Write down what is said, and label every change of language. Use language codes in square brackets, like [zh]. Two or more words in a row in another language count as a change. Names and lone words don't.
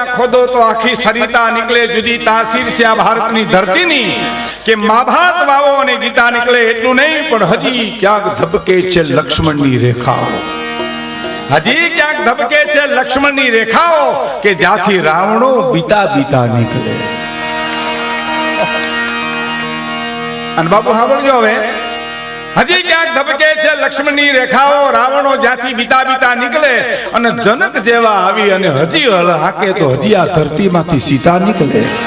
[gu] ખોદો તો આખી સરિતા નીકળે જુદી તાસીર સે આ ભારતની ધરતીની કે મહાભારત વાવો અને ગીતા નીકળે એટલું નહીં પણ હજી ક્યાંક ધબકે છે લક્ષ્મણની રેખાઓ, હજી ક્યાંક ધબકે છે લક્ષ્મણની રેખાઓ કે જ્યાંથી રાવણો બીતા બીતા નીકળે. અને બાપુ સાંભળજો હવે, હજી ક્યાંક ધબકે છે લક્ષ્મણની રેખાઓ, રાવણો જ્યાંથી બીતા બીતા નીકળે અને જનક જેવા આવી અને હજી હાકે તો હજી આ ધરતીમાંથી સીતા નીકળે.